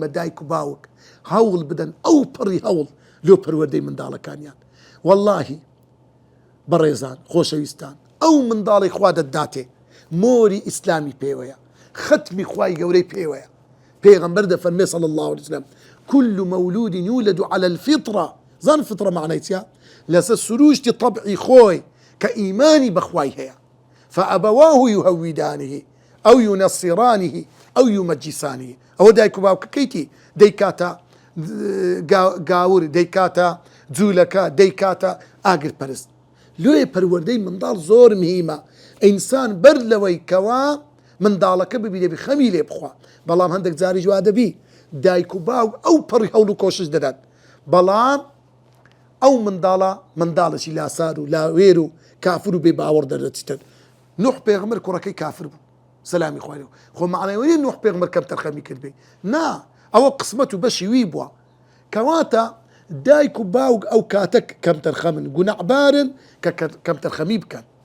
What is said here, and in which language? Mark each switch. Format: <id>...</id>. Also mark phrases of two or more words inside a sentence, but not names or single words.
<ckb>دایک و باوک هەوڵ بدەن ئەو پڕی هەوڵ لۆ پەروەردەی منداڵەکانیان واللهی بەڕێزان خۆشەویستان ئەو منداڵی خوا دەداتێ مۆری ئیسلامی پێوەیە ختمی خوای گەورەی پێوەیە پێغەمبەر دەفەرمێ</ckb> <ar>صلی الله عليه وسلم كل مولود يولد على الفطرة</ar> <ckb>زان فطرة معناتها لەسەر سروشتی طبعی خۆی کە ئیمانی بەخوای هەیە</ckb> <ar>فأبواه يهودانه أو ينصرانه أو يمجسانه</ar> <ckb>ئەوە دایک و باوکەکەیتی دەیکاتە گاور دەیکاتە جوولەکە دەیکاتە ئاگرپەرست لۆیە پەروەردەی منداڵ زۆر مهمە ئینسان بەر لەوەی کەوا منداڵەکە ببینێ خەمی لێ بخوا بەڵام هەندێک جاری جوا دەبی دایک و باوک ئەو پەڕی هەوڵ و کۆشش دەدات بەڵام ئەو منداڵەشی لاسار و لاوێر و کافر و بێ باوەڕ دەردەچیتن نوح پێغەمبەر کوڕەکەی کافر بوو سەلامی خوای لێ خۆ معنەوەیە نوح پێغەمبەر کەم تەرخەمی کرد بێ نا ئەوە قسمەت و بەشی وی بووە کەواتە دایک و باوک ئەو کاتە کەم تەرخەمن گونەعبارن کە کەم تەرخەمی بکەن</ckb>